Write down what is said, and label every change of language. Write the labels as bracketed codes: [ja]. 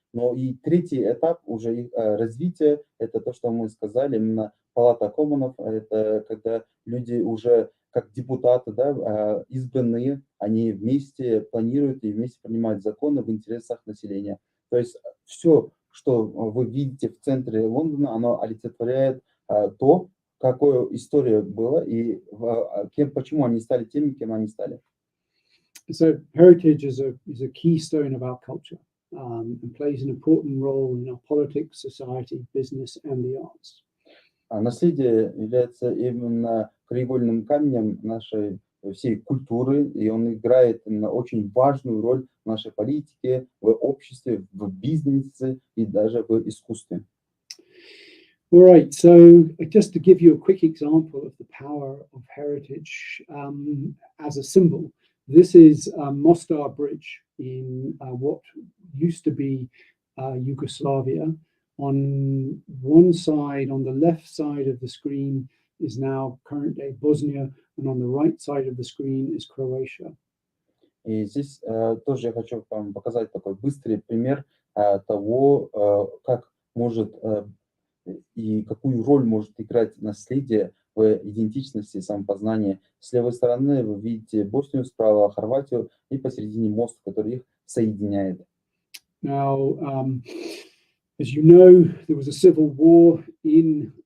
[ru] Но и третий этап уже их развития, это то, что мы сказали, именно палата коммунов, это когда люди уже как депутаты, да, избранные, они вместе планируют и вместе принимают законы в интересах населения. То есть все, что вы видите в центре Лондона, оно олицетворяет то, какая история была и почему они стали теми, кем они стали. [en] So heritage is a keystone of our culture and plays an important role in our politics, society, business, and the arts. [ru] Наследие является именно краеугольным камнем нашей всей культуры, и он играет именно очень важную роль в нашей политике, в обществе, в бизнесе и даже в искусстве. [en] All right, so just to give you a quick example of the power of heritage as a symbol, this is Mostar Bridge in what used to be Yugoslavia. On one side, on the left side of the screen is now current day Bosnia, and on the right side of the screen is Croatia. [ru] И здесь тоже я хочу вам показать такой быстрый пример того, как может и какую роль может играть наследие в идентичности и самопознании. С левой стороны вы видите Боснию, справа Хорватию, и посередине мост, который их соединяет. [en] Now, as you know, there was a civil war in